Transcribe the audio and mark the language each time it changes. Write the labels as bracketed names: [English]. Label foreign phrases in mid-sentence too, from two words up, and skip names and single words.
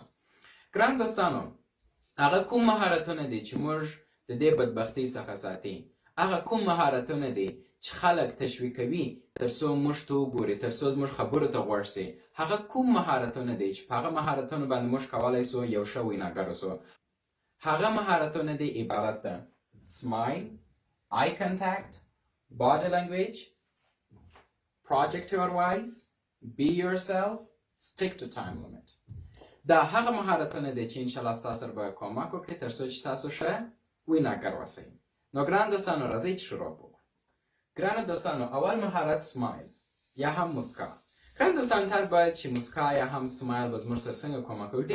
[Pashto] ګران دوستانو هغه کوم مهارتونه دي چې موږ د دې بدبختۍ څخه ساتي؟ هغه کوم مهارتونه دي چې خلک تشویقوي تر څو موږ ته وګوري، تر څو زموږ خبرو ته غوږ سي؟ هغه کوم مهارتونه دي چې په هغه مهارتونو باندې موږ کولی سو یو ښه ویناګر اوسو؟ هغه مهارتونه دي عبارت ده [English] smile, eye contact, body language, project your voice, be yourself, stick to time limit. [Pashto] دا هغه مهارتونه دي چې انشاءالله ستاسو سره به کومک وکړي تر څو چې تاسو ښه ویناګر اوسئ. نو ګران دوستانو راځئ چې شروع وکړو. ګرانو دوستانو اول مهارت سمایل یا هم مسکا. ګران دوستانو تاسو باید چې مسکا یا هم سمایل به زموږ سره څنګه کومک کوي؟